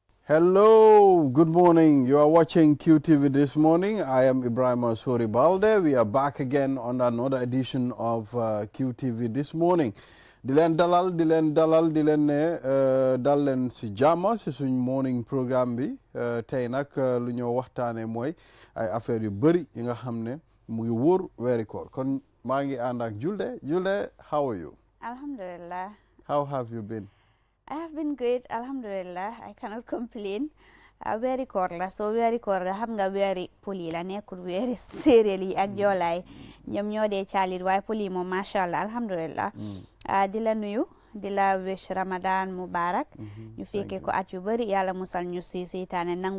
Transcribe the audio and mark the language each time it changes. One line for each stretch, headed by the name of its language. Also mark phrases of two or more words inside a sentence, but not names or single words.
English: Hello, good morning. You are watching QTV this morning. I am Ibrahim Asori Balde. We are back again on another edition of QTV this morning.
Wolof: Dilen dalal ne dal len si jama si suñ
English: morning programme
Wolof: bi tey nak lu ñoo waxtaane mooy ay affaire yu bëri yi nga xam ne mu ngi wóor weeri koor kon maa ngi ànd ak Julde,
English: how are you? Alhamdulillah. How have you been? I have been great, alhamdulillah. I cannot complain.
Wolof: Weeri koor la so weeri koor la xam nga weeri poli la nekkul weeri séeréer yi ak joolaay ñoom ñoo dee caalit waaye poli moom
Arabic: macha allah
Wolof: alhamdulillah. Di la nuyu di la wish
Arabic: Ramadan mubarak
Wolof: ñu fekkee ko at yu bëri yàlla musal ñu si seytaane nangu